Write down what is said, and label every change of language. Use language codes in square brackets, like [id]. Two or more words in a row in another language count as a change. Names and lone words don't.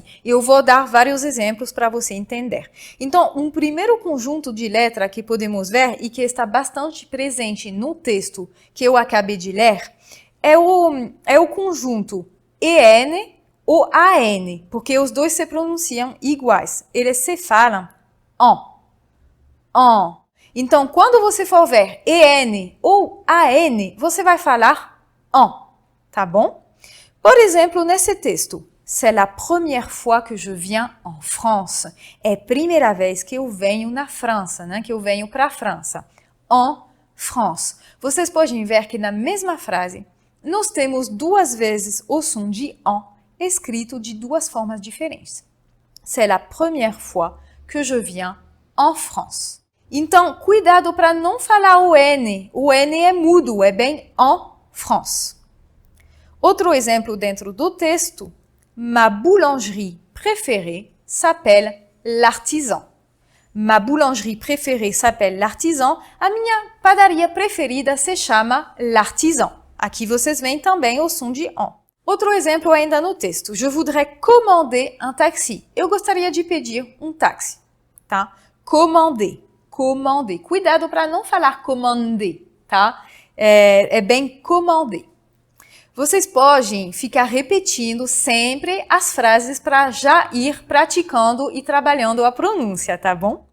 [pt] Eu vou dar vários exemplos para você entender. Então, um primeiro conjunto de letras que podemos ver e que está bastante presente no texto que eu acabei de ler é o conjunto EN ou AN, porque os dois se pronunciam iguais. Eles se falam en. Então, quando você for ver EN ou AN, você vai falar en, tá bom? Por exemplo, nesse texto, [fr] c'est la première fois que je viens en France. [pt] É a primeira vez que eu venho na França, né? Que eu venho para a França. [fr] En France. [pt] Vocês podem ver que na mesma frase, nós temos 2 vezes o som de en, escrito de 2 formas diferentes. [fr] C'est la première fois que je viens en France. [pt] Então, cuidado para não falar o N. O N é mudo, é bem [fr] en France. [pt] Outro exemplo dentro do texto. [fr] Ma boulangerie préférée s'appelle l'Artisan. Ma boulangerie préférée s'appelle l'Artisan. [pt] A minha padaria preferida se chama l'Artisan. Aqui vocês veem também o som de en. Outro exemplo ainda no texto. [fr] Je voudrais commander un taxi. [pt] Eu gostaria de pedir um táxi, tá? [fr] Commander. Commander. [pt] Cuidado para não falar commander, tá? É bem commander. Vocês podem ficar repetindo sempre as frases para já ir praticando e trabalhando a pronúncia, tá bom?